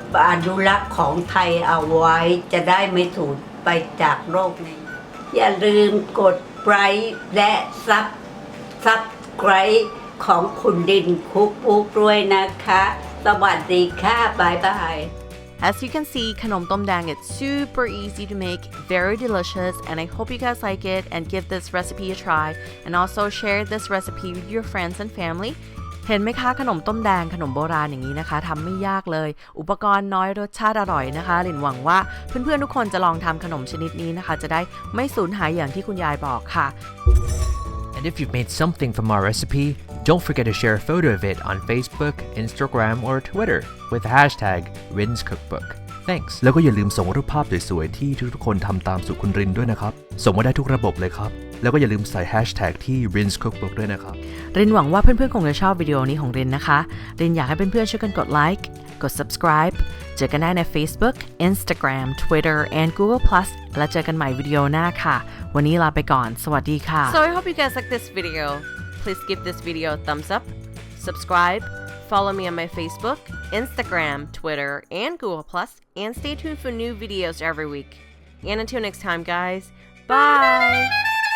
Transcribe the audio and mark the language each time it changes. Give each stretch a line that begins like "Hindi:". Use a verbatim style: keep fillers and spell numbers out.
Thai: อนุรักษ์ของไทยเอาไว้จะได้ไม่สูญไปจากโลกนี้อย่าลืมกดไลค์และซับซับไคร์ของคุณดินคุกปุ๊กด้วยนะคะสวัสดีค่ะบ๊ายบาย
English: As you can see, Khanom Tom Dang, it's super easy to make, very delicious, and I hope you guys like it and give this recipe a try. And also share this recipe with your friends and family.
Thai: เห็นไหมคะขนมต้มแดงขนมโบราณอย่างนี้นะคะทำไม่ยากเลยอุปกรณ์น้อยรสชาติอร่อยนะคะหลินหวังว่าเพื่อนๆทุกคนจะลองทำขนมชนิดนี้นะคะจะได้ไม่สูญหายอย่างที่คุณยายบอกค่ะ
English: And if you've made something from our recipe, don't forget to share a photo of it on Facebook, Instagram, or Twitter. with the hashtag Rin's Cookbook. Thanks.
Thai: แล้วก็อย่าลืมส่งรูปภาพสวยๆที่ทุกๆคนทำตามสู่คุณรินด้วยนะครับส่งมาได้ทุกระบบเลยครับแล้วก็อย่าลืมใส่ hashtag ที่ Rin's Cookbook ด้วยนะครับ รินหวังว่าเพื่อนๆคงจะชอบวิดีโอนี้ของรินนะคะรินอยากให้เพื่อนๆช่วยกันกดไลค์กด subscribe เจอกันได้ใน Facebook, Instagram, Twitter, and Google Plus และเจอกันใหม่วิดีโอหน้าค่ะวันนี้ลาไปก่อนสวัสดีค่ะ
English: So I hope you guys like this video. Please give this video a thumbs up, subscribe. Follow me on my Facebook, Instagram, Twitter, and Google+, and stay tuned for new videos every week. And until next time, guys, bye!